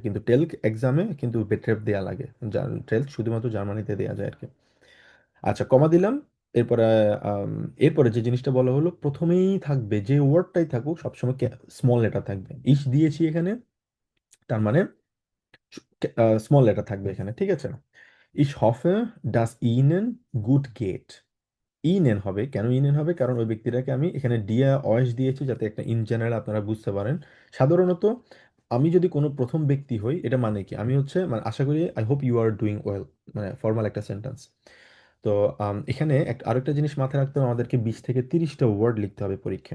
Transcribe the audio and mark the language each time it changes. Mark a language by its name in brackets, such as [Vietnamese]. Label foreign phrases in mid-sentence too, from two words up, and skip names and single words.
[Bangla] কিন্তু টেলক এক্সামে কিন্তু বেট্রাফ দেওয়া লাগে, টেলক শুধুমাত্র জার্মানিতে দেওয়া যায় আর কি। আচ্ছা, কমা দিলাম। এরপরে আম, এরপরে যে জিনিসটা বলা হলো, প্রথমেই থাকবে যে ওয়ার্ডটাই থাকুক সবসময় [English] small letter [Bangla] থাকবে। ইস দিয়েছি এখানে, তার মানে [English] small letter [Bangla] থাকবে এখানে, ঠিক আছে? [German] Ich hoffe, dass Ihnen gut geht. [Bangla] ইনেন হবে। কেন ইনেন হবে? কারণ ওই ব্যক্তিটাকে আমি এখানে ডিয়া অয়েস দিয়েছি যাতে একটা [English] in general [Bangla] আপনারা বুঝতে পারেন। সাধারণত আমি যদি কোনো প্রথম ব্যক্তি হই, এটা মানে কি? আমি হচ্ছে মানে আশা করি [English] I hope you are doing well, [Bangla] মানে ফর্মাল একটা সেন্টেন্স। তো এখানে আরেকটা জিনিস মাথায় রাখতে হবে, আমাদেরকে 20 থেকে 30টা ওয়ার্ড লিখতে হবে পরীক্ষায়।